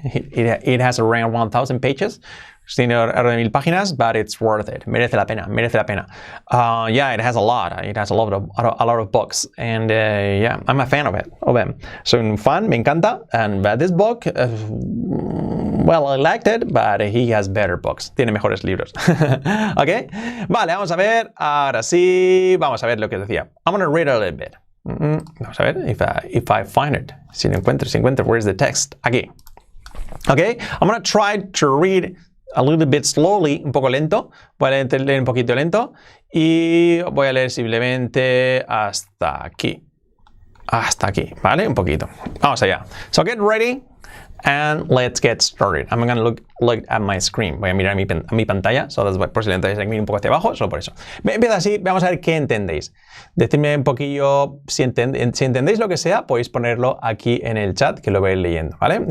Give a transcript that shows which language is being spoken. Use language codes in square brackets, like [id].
[en] It has around 1,000 pages. [es] Tiene alrededor de 1000 páginas, [en] but it's worth it. [es] Merece la pena. [en] Yeah, it has a lot. It has a lot of books, and yeah, I'm a fan of them. [es] Soy un fan, me encanta. [en] But this book, well, I liked it, but he has better books. [es] Tiene mejores libros. ¿Ok? Vale, vamos a ver. Ahora sí, vamos a ver lo que decía. [en] I'm going to read a little bit. [es] Vamos a ver, [en] if I find it. [es] Si encuentro, [en] where's the text? [es] Aquí. [en] Okay, I'm going to try to read a little bit slowly, [es] un poco lento. Voy a leer un poquito lento y voy a leer simplemente hasta aquí. Hasta aquí, ¿vale? Un poquito. Vamos allá. [en] So get ready and let's get started. I'm going to look at my screen. [es] Voy a mirar mi pantalla. Por si le entráis aquí un poco hacia abajo, solo por eso. Empieza así, vamos a ver qué entendéis. Decidme un poquillo, si entendéis lo que sea, podéis ponerlo aquí en el chat, que lo voy a ir leyendo, ¿vale?